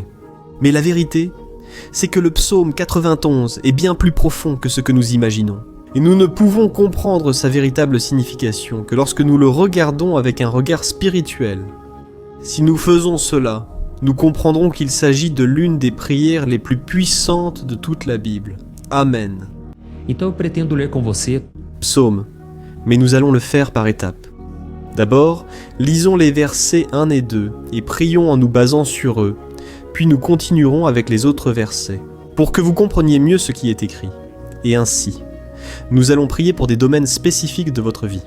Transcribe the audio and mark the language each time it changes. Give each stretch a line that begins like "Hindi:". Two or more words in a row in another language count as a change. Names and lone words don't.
French: Mais la vérité, c'est que le psaume 91 est bien plus profond que ce que nous imaginons. Et nous ne pouvons comprendre sa véritable signification que lorsque nous le regardons avec un regard spirituel. Si nous faisons cela, nous comprendrons qu'il s'agit de l'une des prières les plus puissantes de toute la Bible. Amen.
Portuguese: Então eu pretendo ler com você.
French: Psaume, mais nous allons le faire par étapes. D'abord, lisons les versets 1 et 2 et prions en nous basant sur eux, puis nous continuerons avec les autres versets, pour que vous compreniez mieux ce qui est écrit. Et ainsi, nous allons prier pour des domaines spécifiques de votre vie.